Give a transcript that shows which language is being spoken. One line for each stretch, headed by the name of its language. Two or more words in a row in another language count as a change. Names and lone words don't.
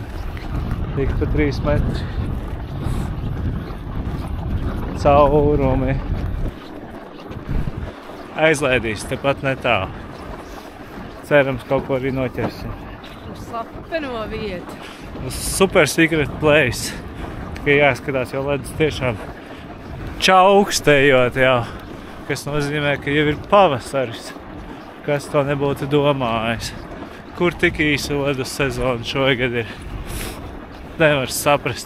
Latvian: Tik pa 3 metri. Caurumi. Aizlaidīs, tepat netālu. Cerams, kaut ko arī noķersim. Uz slapeno vietu.
English: Uz super secret place.
Latvian: Tikai jāskatās, jo ledus tiešām čaukstējot jau. Kas nozīmē, ka jau ir pavasaris. Kas to nebūtu domājis. Kur tik īsa ledus sezona šogad ir. Nevar saprast.